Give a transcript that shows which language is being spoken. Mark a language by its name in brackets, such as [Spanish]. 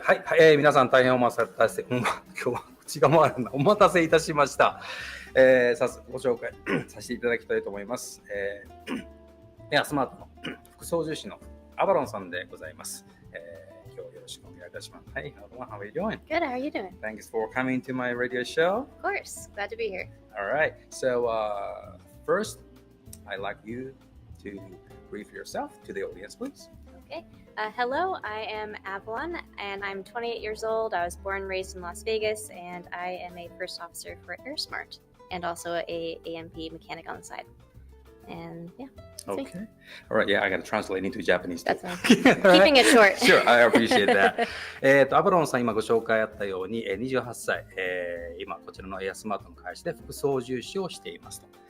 [Japanese] はい、皆さん大変お待たせ、今日は口が回るな。お待たせいたしました。早速ご紹介させていただきたいと思います。エアスマートの副操縦士のアバロンさんでございます。今日よろしくお願いいたします。 [English] Hey, how are you doing? Good, how are you doing? Thanks for coming to my radio show. Of course, glad to be here. All right, so first, I'd like you to brief yourself to the audience, please. Okay. Hello, I am Avalon, and I'm 28 years old. I was born and raised in Las Vegas, and I am a first officer for AirSmart, and also a AMP mechanic on the side. And yeah. Okay. All right. Yeah, I got to translate into Japanese. That's fine. Keeping it short. Sure, I appreciate that. [Japanese] アバロンさん、今ご紹介あったように、28歳、今こちらのエアスマートの会社で副操縦士をしていますと。